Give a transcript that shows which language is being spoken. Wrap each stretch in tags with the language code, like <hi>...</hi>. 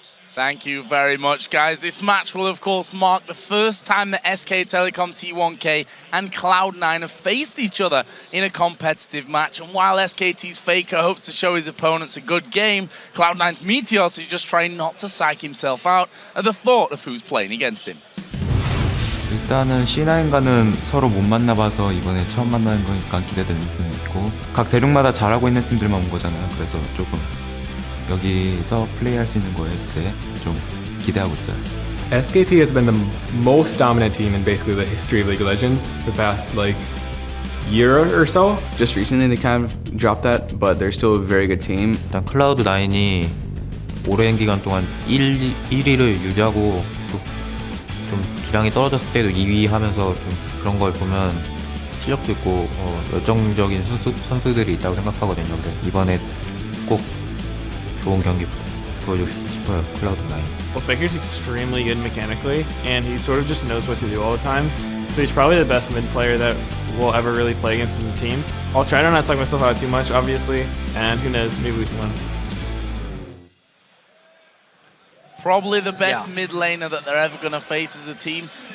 <en>Thank you very much, guys. This match will, of course, mark the first time that SK Telecom T1 K and Cloud9 have faced each other in a competitive match. And while SKT's FLICKR hopes to show his opponents a good game, Cloud9's Meteos is just trying not to psych himself out at the thought of who's playing against him.</en> <ko>일단은 C9과는 서로 못 만나봐서 이번에 처음 만나는 거니까 기대되는 팀이 있고 각 대륙마다 잘하고 있는 팀들만 온 거잖아요. 그래서 조금 여기서 플레이할 수 있는 거에 대해 좀 기대하고 있어요.</ko> <en>SKT has been the most dominant team in basically the history of League of Legends for the past year or so. Just recently they kind of dropped that, but they're still a very good team.</en> <ko>일단 클라우드9이 오랜 기간 동안 1위를 유지하고 좀 기량이 떨어졌을 때도 2위 하면서 좀 그런 걸 보면 실력도 있고 열정적인 선수들이 있다고 생각하거든요. 그래서 이번에 꼭 좋은 경기 보여주고 싶어요, 클라우드9.</ko> <en>Well, FLICKR's extremely good mechanically, and he sort of just knows what to do all the time. So he's probably the best mid player that we'll ever really play against as a team. I'll try to not suck myself out too much, obviously, and who knows, maybe we can win. Probably the best mid laner that they're ever going to face as a team.</en>